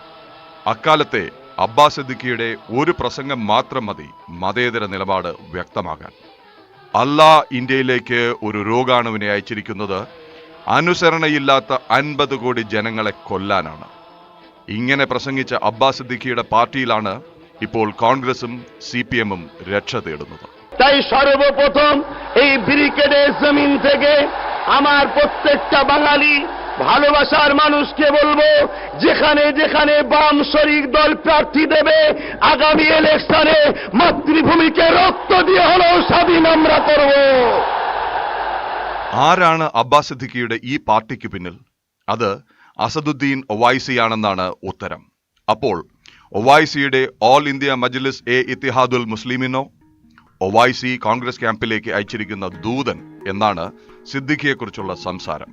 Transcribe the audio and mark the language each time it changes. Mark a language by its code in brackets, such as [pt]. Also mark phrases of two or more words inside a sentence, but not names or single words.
[ml] അക്കാലത്തെ അബ്ബാസ് സിദ്ദിഖിയുടെ ഒരു പ്രസംഗം മാത്രം മതി മതേതര നിലപാട് വ്യക്തമാകാൻ. അല്ലാഹ് ഇന്ത്യയിലേക്ക് ഒരു രോഗാണുവിനെ അയച്ചിരിക്കുന്നത് അനുസരണയില്ലാത്ത 50 കോടി ജനങ്ങളെ കൊല്ലാനാണ്. ഇങ്ങനെ പ്രസംഗിച്ച അബ്ബാസ് സിദ്ദിഖിയുടെ പാർട്ടിയിലാണ് ഇപ്പോൾ കോൺഗ്രസും CPM-ഉം രക്ഷ തേടുന്നത്. [bn] তাই সর্বপ্রথম এই ব্রিগেডের জমিন থেকে আমার প্রত্যেকটা বাঙালি ভালোবাসার মানুষকে বলবো, যেখানে যেখানে বাম শরিক দল প্রার্থী দেবে আগামী ইলেকশনে মাতৃভূমিকে রক্ত দিয়ে হলেও স্বাধীন আমরা করব. [ml] ആരാണ് അബ്ബാസ് സിദ്ദിഖിയുടെ ഈ പാർട്ടിക്ക് പിന്നിൽ? അത് അസദുദ്ദീൻ ഒവൈസിയാണെന്നാണ് ഉത്തരം. അപ്പോൾ ഒവൈസിയുടെ ഓൾ ഇന്ത്യ മജ്ലിസ് ഇത്തിഹാദുൽ മുസ്ലിമിനോ? ഒവൈസി കോൺഗ്രസ് ക്യാമ്പിലേക്ക് അയച്ചിരിക്കുന്ന ദൂതൻ എന്നാണ് സിദ്ദിഖിയെക്കുറിച്ചുള്ള സംസാരം.